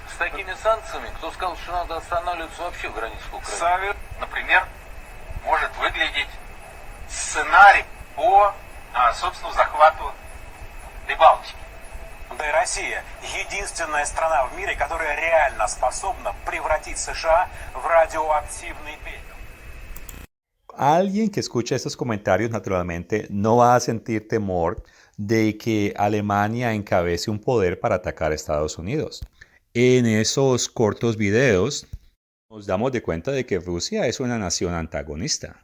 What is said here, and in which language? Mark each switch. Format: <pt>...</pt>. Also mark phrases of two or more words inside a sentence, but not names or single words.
<ru>С такими санкциями, кто сказал, что надо останавливаться вообще в границах Украины? Например, может выглядеть сценарий по собственному захвату Прибалтики. Да и Россия – единственная страна в мире, которая реально способна превратить США в radioactivo pepper.</ru> <es>Alguien que escucha estos comentarios naturalmente no va a sentir temor de que Alemania encabece un poder para atacar a Estados Unidos. En esos cortos videos nos damos de cuenta de que Rusia es una nación antagonista.</es>